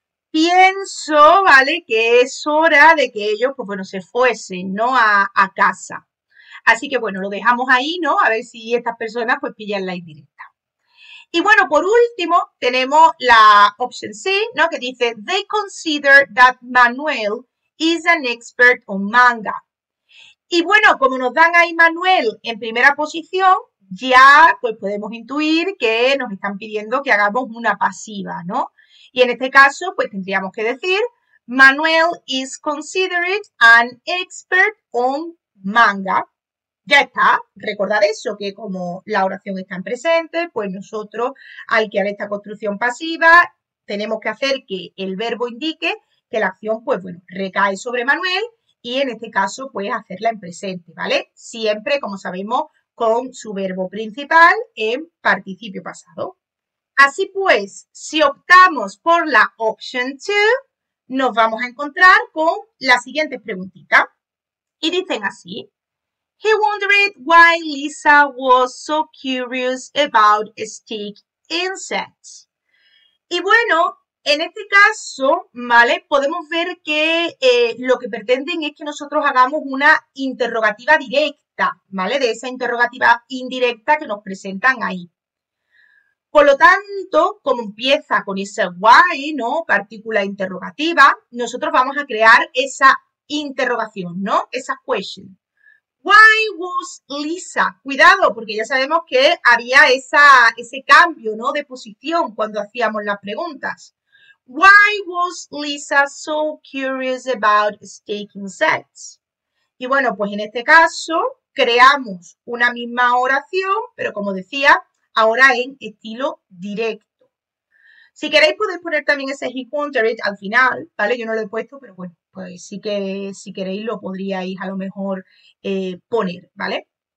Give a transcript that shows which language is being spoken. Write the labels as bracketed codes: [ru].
[es] Pienso, ¿vale? Que es hora de que ellos, pues bueno, se fuesen, ¿no? A casa. Así que bueno, lo dejamos ahí, ¿no? A ver si estas personas pues pillan la indirecta. Y bueno, por último, tenemos la opción C, ¿no? Que dice, [en] they consider that Manuel is an expert on manga. [es] Y bueno, como nos dan ahí Manuel en primera posición, ya pues podemos intuir que nos están pidiendo que hagamos una pasiva, ¿no? Y en este caso, pues tendríamos que decir, [en] Manuel is considered an expert on manga. [es] Ya está, recordad eso, que como la oración está en presente, pues nosotros al crear esta construcción pasiva tenemos que hacer que el verbo indique que la acción, pues bueno, recae sobre Manuel y en este caso, pues hacerla en presente, ¿vale? Siempre, como sabemos, con su verbo principal en participio pasado. Así pues, si optamos por la option 2, nos vamos a encontrar con las siguientes preguntitas. Y dicen así. [en] He wondered why Lisa was so curious about stick insects. [es] Y bueno, en este caso, ¿vale? Podemos ver que lo que pretenden es que nosotros hagamos una interrogativa directa, ¿vale? De esa interrogativa indirecta que nos presentan ahí. Por lo tanto, como empieza con ese why, ¿no? Partícula interrogativa, nosotros vamos a crear esa interrogación, ¿no? Esa question. [en] Why was Lisa? [es] Cuidado, porque ya sabemos que había ese cambio, ¿no? De posición cuando hacíamos las preguntas. [en] Why was Lisa so curious about stick insects? [es] Y bueno, pues en este caso creamos una misma oración, pero como decía, ahora en estilo directo. Si queréis podéis poner también ese [en] he wondered [es] al final, ¿vale? Yo no lo he puesto, pero bueno, pues sí que si queréis lo podríais a lo mejor poner, ¿vale?